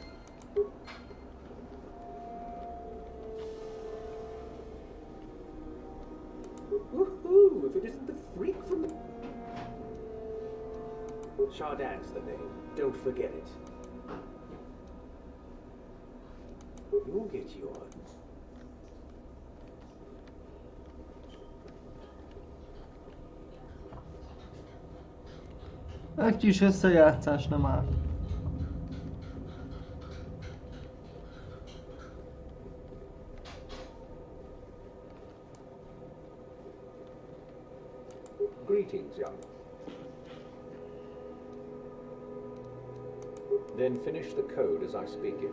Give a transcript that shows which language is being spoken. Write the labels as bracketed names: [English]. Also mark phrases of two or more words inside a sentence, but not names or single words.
[English] Woohoo! If it isn't the freak from... Shardan's the name. Don't forget it. You'll get yours. [Hungarian] Egy kis összejátszás nem áll. [English] Greetings, young. Then finish the code as I speak it.